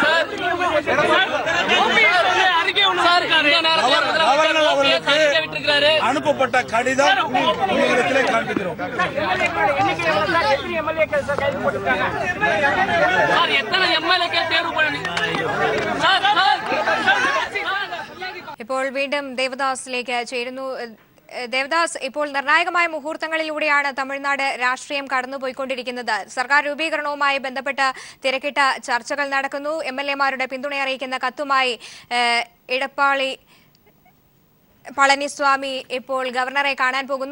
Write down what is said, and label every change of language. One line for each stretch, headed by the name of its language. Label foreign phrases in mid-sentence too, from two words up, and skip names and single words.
Tamil: கவர்னர் அவர்களுக்கு அனுப்பப்பட்ட கடிதம் உங்களிடத்திலே காண்பிக்கிறோம். எத்தனை MLA தேர்வு பண்ணி
Malayalam: ഇപ്പോൾ വീണ്ടും ദേവദാസിലേക്ക് ചേരുന്നു. ദേവദാസ്, ഇപ്പോൾ നിർണായകമായ മുഹൂർത്തങ്ങളിലൂടെയാണ് തമിഴ്നാട് രാഷ്ട്രീയം കടന്നുപോയിക്കൊണ്ടിരിക്കുന്നത്. സർക്കാർ രൂപീകരണവുമായി ബന്ധപ്പെട്ട് തിരക്കിട്ട ചർച്ചകൾ നടക്കുന്നു. MLA-മാരുടെ പിന്തുണ അറിയിക്കുന്ന കത്തുമായി എടപ്പാളി പളനിസ്വാമി ഇപ്പോൾ ഗവർണറെ കാണാൻ പോകുന്നു.